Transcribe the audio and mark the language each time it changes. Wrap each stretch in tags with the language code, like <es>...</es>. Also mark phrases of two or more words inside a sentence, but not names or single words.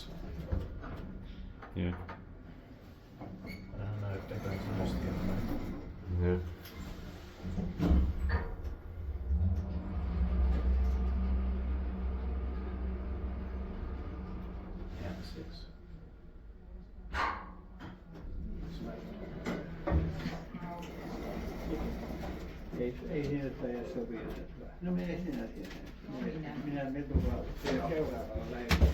<en>Yeah. I don't know if they're going to use the Yeah. Yeah, 6.</en> <fi>Ei siinä taida sopia. No mene sinä siellä. Minä menen seuraavalla lähellä.</fi>